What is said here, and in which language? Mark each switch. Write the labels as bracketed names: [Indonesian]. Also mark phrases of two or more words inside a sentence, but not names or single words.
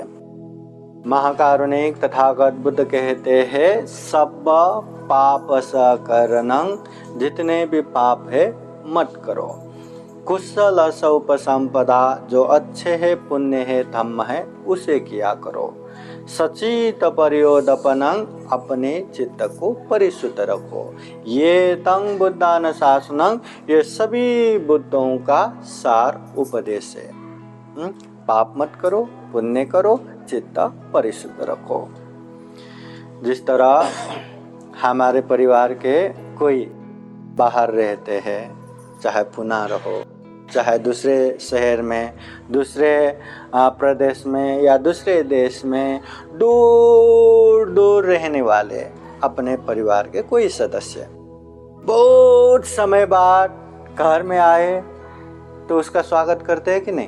[Hindi] महाकारुणिक तथागत बुद्ध कहते हैं [Pali] सब पाप सकरणं, [Hindi] जितने भी पाप है मत करो। [Pali] कुशल उपसंपदा, [Hindi] जो अच्छे है, पुण्य है, धम्म है, उसे किया करो। [Pali] सचित परियोदपनं, [Hindi] अपने चित्त को परिशुद्ध रखो। [Pali] ये तंग बुद्धान शासनं, [Hindi] ये सभी बुद्धों का सार उपदेश है। पाप मत करो, पुण्य करो, चित्त परिशुद्ध रखो। जिस तरह हमारे परिवार के कोई बाहर रहते हैं, चाहे पुणे रहो, चाहे दूसरे शहर में, दूसरे प्रदेश में या दूसरे देश में, दूर दूर रहने वाले अपने परिवार के कोई सदस्य बहुत समय बाद घर में आए तो उसका स्वागत करते हैं कि नहीं?